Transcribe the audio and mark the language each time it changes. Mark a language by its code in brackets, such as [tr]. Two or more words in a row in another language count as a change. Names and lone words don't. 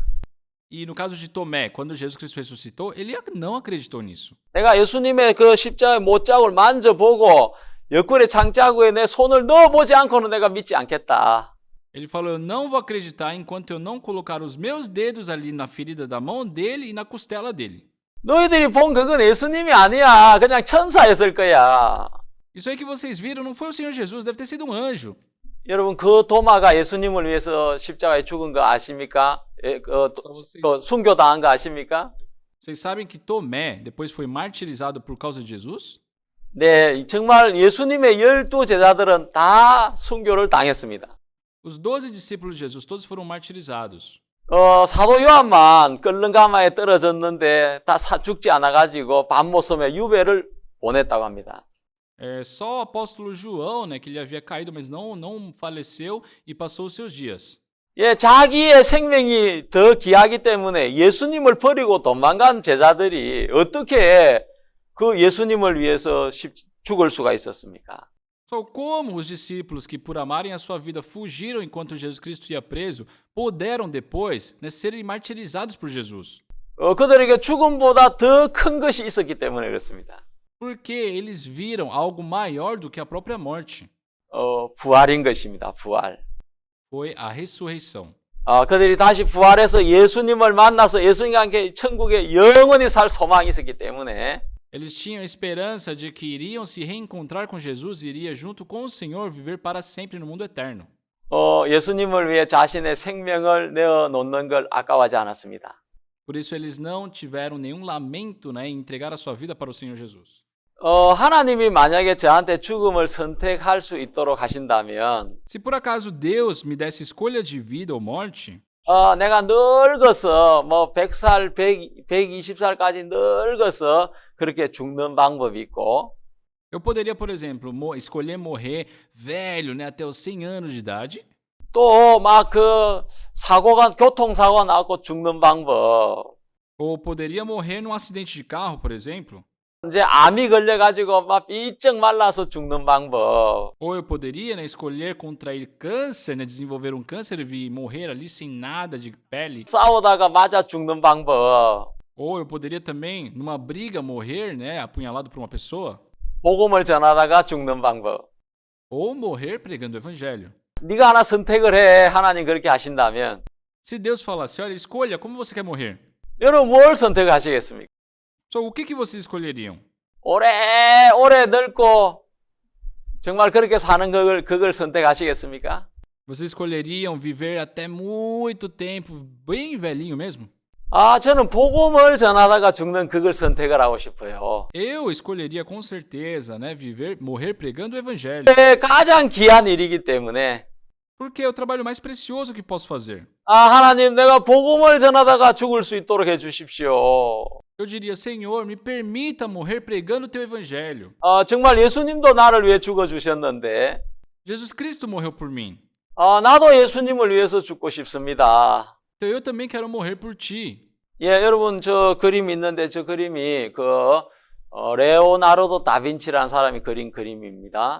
[pt] E no caso de Tomé, quando Jesus Cristo ressuscitou, ele não acreditou nisso. [ko] 내가 예수님의 그 십자가의 못자국을 만져보고 옆구리 장자국에 내 손을 넣어보지 않고는 내가 믿지 않겠다. [pt] Ele falou, eu não vou acreditar enquanto eu não colocar os meus dedos ali na ferida da mão dele e na costela dele. [ko] 너희들이 본 그건 예수님이 아니야. 그냥 천사였을 거야. [pt] Isso aí que vocês viram não foi o Senhor Jesus, deve ter sido um anjo. [ko] 여러분 그 도마가 예수님을 위해서 십자가에 죽은 거 아십니까? 순교당한 거 아십니까? [pt] Vocês sabem que Tomé depois foi martirizado por causa de Jesus? [ko] 네, 정말 예수님의 12 제자들은 다 순교를 당했습니다. [pt] Os 12 discípulos de Jesus, todos foram martirizados. [ko] 사도 요한만 끓는 가마에 떨어졌는데 다 죽지 않아가지고 밤 못섬에 유배를 보냈다고 합니다. [pt] Só o apóstolo João, né, que ele havia caído, mas não faleceu e passou os seus dias. [ko] 자기의 생명이 더 귀하기 때문에 예수님을 버리고 도망간 제자들이 어떻게 그 예수님을 위해서 죽을 수가 있었습니까? [pt] Só como os discípulos que por amarem a sua vida fugiram enquanto Jesus Cristo ia preso, puderam depois, né, serem martirizados por Jesus? [ko] 그들에게 죽음보다 더 큰 것이 있었기 때문에 그렇습니다. [pt] Porque eles viram algo maior do que a própria morte. [ko] 부활인 것입니다. 부활. [pt] Foi a ressurreição. [ko] 그들이 다시 부활해서 예수님을 만나서 예수님과 함께 천국에 영원히 살 소망이 있었기 때문에 [pt] Eles tinham a esperança de que iriam se reencontrar com Jesus e iria junto com o Senhor viver para sempre no mundo eterno. [ko] 예수님을 위해 자신의 생명을 내어놓는 걸 아까워하지 않았습니다. [pt] Por isso eles não tiveram nenhum lamento, né, em entregar a sua vida para o Senhor Jesus. [ko] 하나님이 만약에 저한테 죽음을 선택할 수 있도록 하신다면 [pt] Se por acaso Deus me desse escolha de vida ou morte, [ko] 내가 늙어서 100살, 120살까지 늙어서 그렇게 죽는 방법이 있고 [pt] eu poderia, por exemplo, escolher morrer velho, né, até os 100 anos de idade. [ko] 또 막 그 교통사고가 나고 죽는 방법. [pt] Ou poderia morrer num acidente de carro, por exemplo. [ko] 이제 암이 걸려가지고 막 삐쩍 말라서 죽는 방법. [pt] Ou eu poderia, né, escolher contrair câncer, né, desenvolver um câncer e morrer ali sem nada de pele. [ko] 싸우다가 맞아 죽는 방법. [pt] Ou eu poderia também, numa briga, morrer, né, apunhalado por uma pessoa. [ko] 복음을 전하다가 죽는 방법. [pt] Ou morrer pregando o evangelho. [ko] 네가 하나 선택을 해. 하나님 그렇게 하신다면. [pt] Se Deus falasse, olha, escolha como você quer morrer. [ko] 여러분 뭘 선택하시겠습니까? [pt] Só o que vocês escolheriam? [ko] 오래 늙고 정말 그렇게 사는 그걸 선택하시겠습니까? [pt] Vocês escolheriam viver até muito tempo, bem velhinho mesmo? [ko] 아, 저는 복음을 전하다가 죽는 그걸 선택을 하고 싶어요. [pt] Eu escolheria com certeza, né, morrer pregando o evangelho. [ko] 가장 귀한 일이기 때문에. [pt] Porque é o trabalho mais precioso que posso fazer. [ko] 아, 하나님 내가 복음을 전하다가 죽을 수 있도록 해 주십시오. [pt] Eu diria, Senhor, me permita morrer pregando o teu evangelho. [ko] 정말 예수님도 나를 위해 죽어 주셨는데. [pt] Jesus Cristo morreu por mim. [ko] 나도 예수님을 위해서 죽고 싶습니다. [pt] Então eu também quero morrer por ti. [ko] 예, 여러분 저 그림이 있는데 저 그림이 레오나르도 다빈치라는 사람이 그린 그림입니다.